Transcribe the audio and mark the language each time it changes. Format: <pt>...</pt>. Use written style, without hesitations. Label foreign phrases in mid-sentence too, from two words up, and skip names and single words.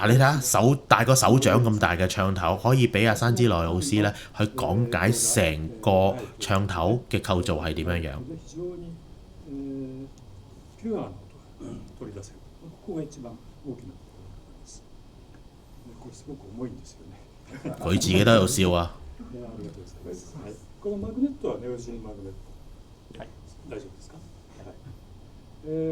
<yue>你睇下大個手掌咁大嘅唱頭，可以俾阿山之內老師呢去講解成個唱頭嘅構造係點樣樣。佢自己都喺度笑啊！</yue> <ja>このマグネットはネオジンマグネット。はい、大丈夫ですか？はい。</ja>